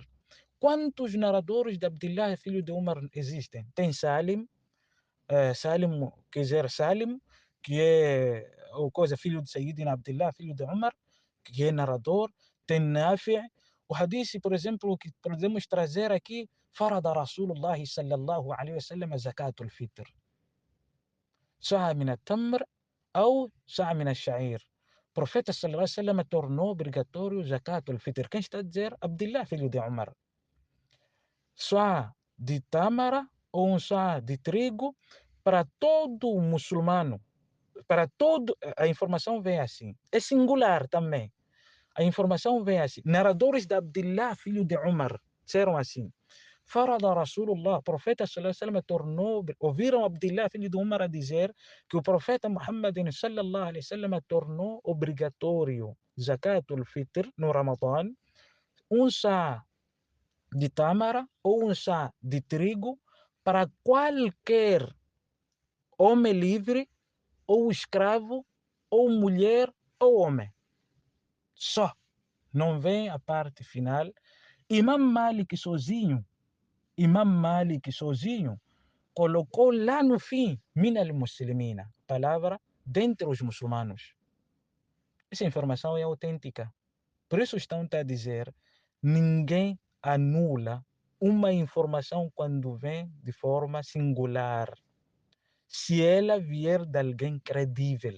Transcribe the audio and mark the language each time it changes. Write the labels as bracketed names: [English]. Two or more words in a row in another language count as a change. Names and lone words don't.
[Portuguese] Quantos narradores de Abdullah, filho de Umar, existem? Tem Salim, Salim, quer dizer, Salim, que é ou coisa, filho de Sayyidina Abdullah, filho de Umar, que é narrador. Tem Nafi'. O hadith, por exemplo, que podemos trazer aqui, [Arabic] فرض رسول الله صلى الله عليه وسلم زكاة الفطر. ساعة من التمر أو ساعة من الشعير. [Portuguese] Profeta [Arabic] صلى الله عليه وسلم [Portuguese] tornou obrigatório [Arabic] زكاة الفطر. [Portuguese] Quem está a dizer? Abdullah, filho de Umar. Só de tâmara ou um só de trigo para todo muçulmano. Para todo, a informação vem assim. É singular também. A informação vem assim. Narradores de Abdullah, filho de Umar, disseram assim. [Arabic] فرض رسول الله, [Portuguese] o profeta [Arabic] صلى الله عليه وسلم [Portuguese] tornou, ouviram Abdullah, filho de Umar, a dizer que o profeta Muhammad [Arabic] صلى الله عليه وسلم [Portuguese] tornou obrigatório [Arabic] زكاة الفطر [Portuguese] no Ramadã, um sá de tâmara ou um sá de trigo para qualquer homem livre ou escravo ou mulher ou homem. Só. Não vem a parte final. Imam Malik sozinho, colocou lá no fim, [Arabic] من المسلمين, [Portuguese] palavra dentre os muçulmanos. Essa informação é autêntica. Por isso estão a dizer, ninguém anula uma informação quando vem de forma singular. Se ela vier de alguém credível.